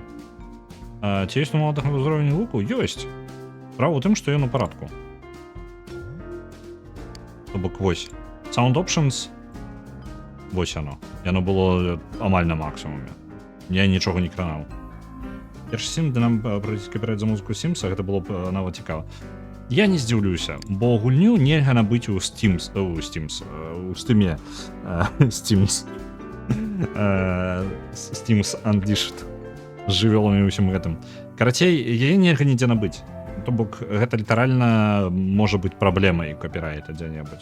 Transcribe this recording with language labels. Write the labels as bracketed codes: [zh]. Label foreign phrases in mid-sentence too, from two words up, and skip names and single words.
[be] Ці ёсць у маладага ўзровень гуку? Ёсць. Справа ў тым, што ён у парадку. То бок вось. [en] Sound Options. [be] Вось яно. Яно было амаль на максімуме. Я нічога не кранаў. Першы Сім, де нам капіраць за музыку Сімса, гэта было б нават цікава. Я не здзіўлюся, бо гульню нельга набыць у Steam, у Steam'е. Steam's Unleashed. З жывёламі ўсім гэтым. Карацей, яе нельга нідзе набыць. То бок, гэта літаральна можа быць праблемай капірайта дзе-небудзь.